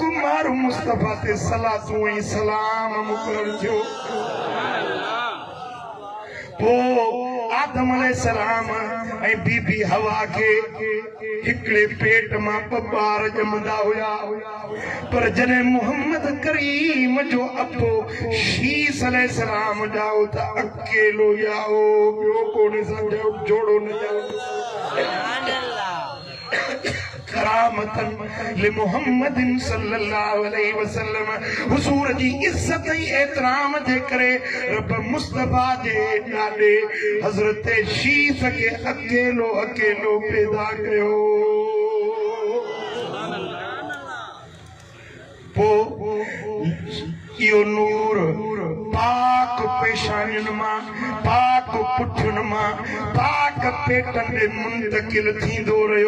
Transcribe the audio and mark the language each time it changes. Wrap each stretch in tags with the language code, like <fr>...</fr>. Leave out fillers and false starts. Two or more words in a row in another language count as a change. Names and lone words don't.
<sd>मारो मुस्तफा ते सलातू ऐं सलाम मुकरर थियो पो आदम अलैहिस्सलाम ऐं बीबी हवा के हिकड़े पेट मां ॿार ॼमंदा हुया, पर जॾहिं मोहम्मद करीम जो अबो शीस अलैहिस्सलाम ॼाओ त अकेलो ॼाओ, ॿियो कोन सां जोड़ो न ॼाओ।</sd> <ar>كرامةً لمحمدٍ صلى الله عليه وسلم,</ar> <sd>हुजूर जी इज्जत ऐं एहतराम जे करे रब मुस्तफा जे ॾाॾे हज़रत शीस खे अकेलो अकेलो पैदा कयो। इहो नूर पाक पेशानियुनि मां, पाक पुठियुनि मां, पाक पेटनि ॾे मुंतकिल थींदो रहियो।</sd>